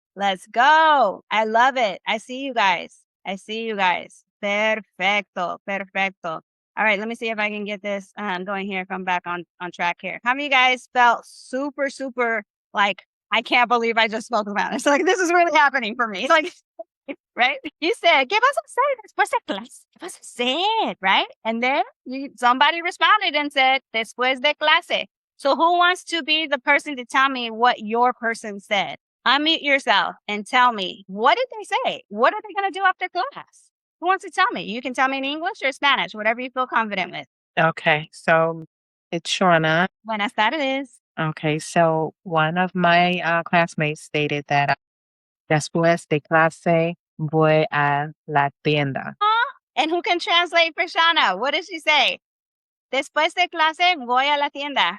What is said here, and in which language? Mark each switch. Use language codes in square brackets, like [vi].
[en] Let's go. I love it. I see you guys. I see you guys. [es] Perfecto. Perfecto. [en] All right, let me see if I can get this going here. Come back on track here. How many of you guys felt super, super like, I can't believe I just spoke Spanish? Like, this is really happening for me. It's like, right? You said, [es] ¿qué vas a hacer después de clase? ¿Qué vas a hacer? [en] Right? And then somebody responded and said, [es] después de clase. [en] So who wants to be the person to tell me what your person said? Unmute yourself and tell me, what did they say? What are they going to do after class? Who wants to tell me? You can tell me in English or Spanish, whatever you feel confident with. Okay, so it's Shauna. [es] Buenas tardes. [en] Okay, so one of my classmates stated that [es] después de clase voy a la tienda. [en] And who can translate for Shauna? What did she say? [es] Después de clase voy a la tienda.